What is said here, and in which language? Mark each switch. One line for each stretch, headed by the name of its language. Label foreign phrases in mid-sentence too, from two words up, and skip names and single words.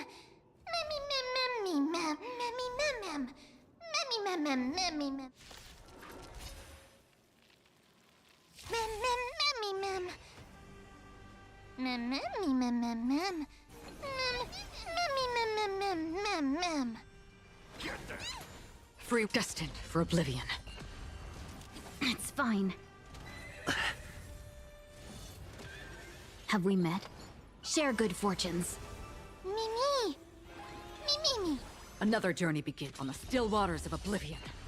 English: Memmy, mem, memmy, mem. Memmy, mem, mem. Memmy, mem, mem, memmy, mem. Mem, mem, memmy, mem. Mem, memmy, mem, mem, mem. Memmy, mem, mem, mem, mem, mem. Free destined for oblivion. It's fine. Have we met? Share good fortunes. Me. Another journey begins on the still waters of oblivion.